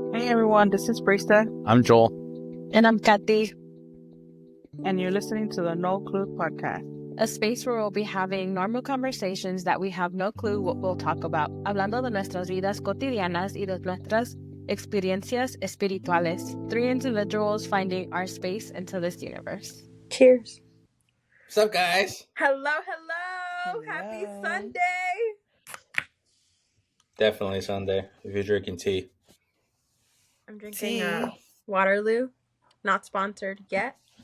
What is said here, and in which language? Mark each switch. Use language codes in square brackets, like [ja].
[en] everyone, this is Brista. I'm Joel. And I'm Kathy. And you're listening to the No Clue Podcast. A space where we'll be having normal conversations that we have no clue what we'll talk about. [es] Hablando de nuestras vidas cotidianas y de nuestras experiencias espirituales. [en] 3 individuals finding our space into this universe. Cheers. What's up, guys? Hello. Happy Sunday. Definitely Sunday if you're drinking tea. I'm drinking Waterloo. Not sponsored yet.